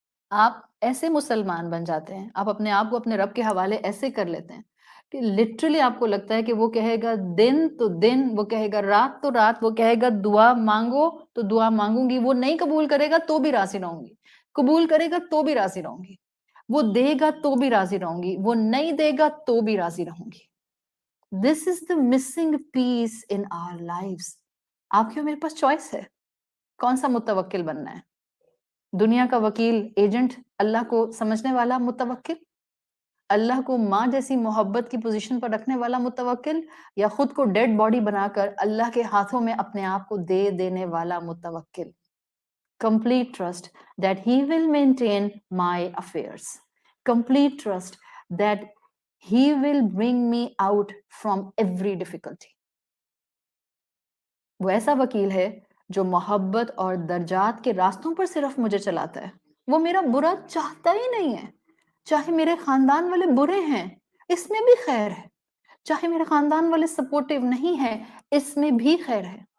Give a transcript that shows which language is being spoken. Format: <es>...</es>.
<ur>آپ ایسے مسلمان بن جاتے ہیں، آپ اپنے آپ کو اپنے رب کے حوالے ایسے کر لیتے ہیں کہ لٹرلی آپ کو لگتا ہے کہ وہ کہے گا دن تو دن، وہ کہے گا رات تو رات، وہ کہے گا دعا مانگو تو دعا مانگوں گی، وہ نہیں قبول کرے گا تو بھی راضی رہوں گی۔ قبول کرے گا تو بھی راضی رہوں گی، وہ دے گا تو بھی راضی رہوں گی، وہ نہیں دے گا تو بھی راضی رہوں گی.</ur> <en>This is the missing piece in our lives.</en> <ur>آپ کی میرے پاس چوائس ہے کون سا متوکل بننا ہے. دنیا کا وکیل ایجنٹ، اللہ کو سمجھنے والا متوکل، اللہ کو ماں جیسی محبت کی پوزیشن پر رکھنے والا متوکل، یا خود کو ڈیڈ باڈی بنا کر اللہ کے ہاتھوں میں اپنے آپ کو دے دینے والا متوکل.</ur> <en>Complete trust that he will maintain my affairs. Complete trust that he will bring me out from every difficulty.</en> <ur>وہ ایسا وکیل ہے جو محبت اور درجات کے راستوں پر صرف مجھے چلاتا ہے. وہ میرا برا چاہتا ہی نہیں ہے. چاہے میرے خاندان والے برے ہیں اس میں بھی خیر ہے، چاہے میرے خاندان والے سپورٹیو نہیں ہیں اس میں بھی خیر ہے.</ur>